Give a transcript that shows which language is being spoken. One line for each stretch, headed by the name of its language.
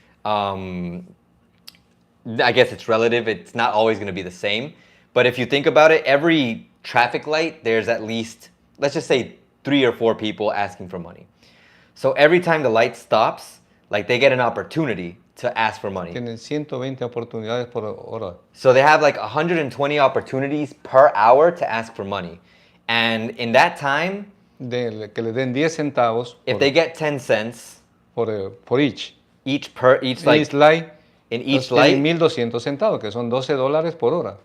English: I guess it's relative. It's not always going to be the same. But if you think about it, every traffic light, there's at least, let's just say 3 or 4 people asking for money. So every time the light stops, like they get an opportunity to ask for money.
Spanish: Tienen 120 oportunidades por hora.
English: So they have like 120 opportunities per hour to ask for money. And in that time,
Spanish: que le den 10 centavos.
English: If they get 10 cents
Spanish: por
English: each. Each light. In each light,
Spanish: 1,200 centavos, que son $12 por hora.